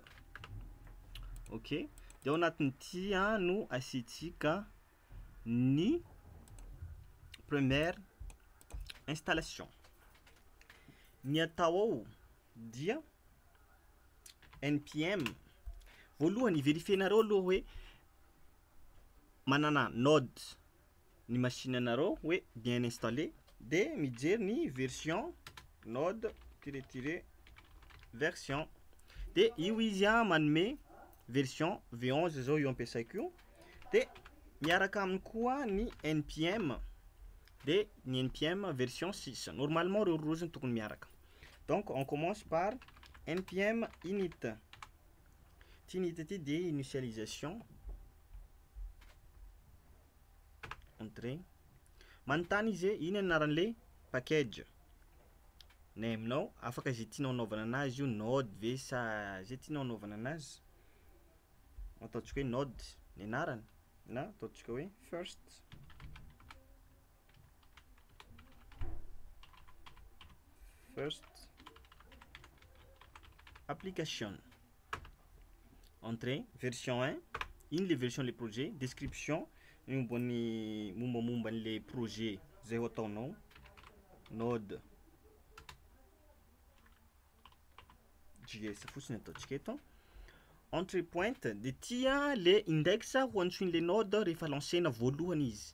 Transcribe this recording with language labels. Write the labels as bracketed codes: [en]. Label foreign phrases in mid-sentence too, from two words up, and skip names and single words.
[mg] Ok, de ao anatin'ity no asiantsika ny [fr] première installation. [mg] Ny atao ao dia npm. Voalohany vérifienareo aloha hoe manana node ny machine anareo hoe [fr] bien installé, [mg] de mijery ny version node version, de io izy manome version V11 zao io ampiasaiko io, de miaraka aminy koa ny npm, de ny npm version 6. Normalement reo roa zany tokony miaraka. [fr] Donc on commence par npm init. [mg] Init ty de initialisation, entrée, manontany izy ino anaran'le package. Neminao afaka zay tianao anaovana anazy io, node ve sa zay tianao anaovana anazy. Ataontsika hoe node ny anarany, na ataontsika hoe [en] first application. [mg] Entrée, version 1, ino le version le projet, description, mombamomba le projet zay ataonao, node JS fotsiny ataontsika eto. [en] Entry point, [mg] de tia le index ho antsoin'le node rehefa lancena voalohany izy.